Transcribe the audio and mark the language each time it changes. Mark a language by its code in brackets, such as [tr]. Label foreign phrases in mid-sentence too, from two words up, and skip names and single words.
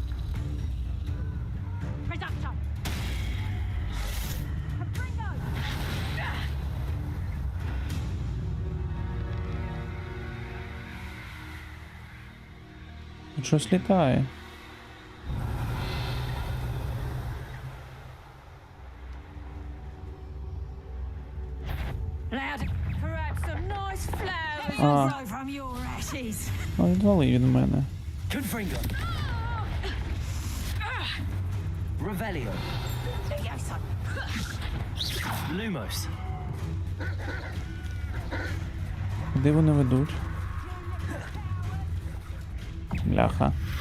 [uk] Тут щось літає. А, відвали від мене. Confringo. Revelio. Lumos. Куди вони ведуть? Бляха.